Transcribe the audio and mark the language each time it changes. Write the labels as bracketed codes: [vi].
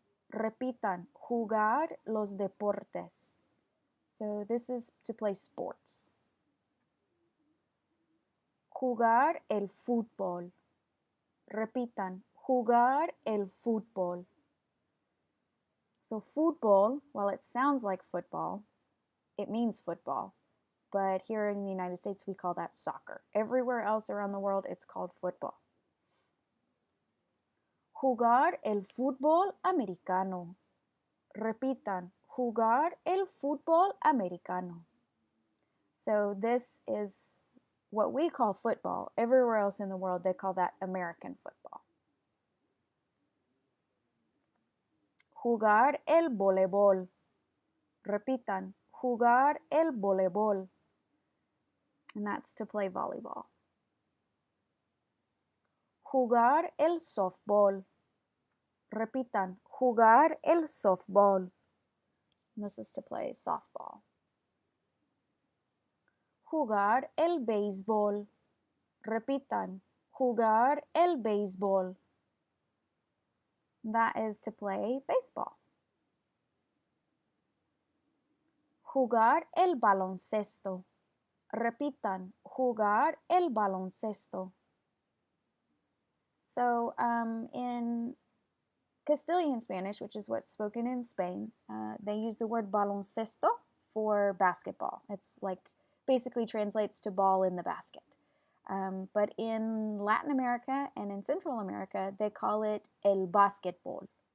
[es] Repitan, jugar los deportes. [en] So this is to play sports. [es] Jugar el fútbol. Repitan, jugar el fútbol. [en] So football, while it sounds like football, it means football. But here in the United States, we call that soccer. Everywhere else around the world, it's called football. [es] Jugar el fútbol americano. Repitan, jugar el fútbol americano. [en] So this is what we call football. Everywhere else in the world, they call that American football. [es] Jugar el voleibol. Repitan, jugar el voleibol. [en] And that's to play volleyball. [es] Jugar el softball. Repitan, jugar el softball. [en] And this is to play softball. [es] Jugar el béisbol. Repitan, jugar el béisbol. [en] That is to play baseball. [es] Jugar el baloncesto. Repitan, jugar el baloncesto. [en] So in Castilian Spanish, which is what's spoken in Spain, they use the word baloncesto for basketball. It's like basically translates to ball in the basket. But in Latin America and in Central America, they call it el basketball.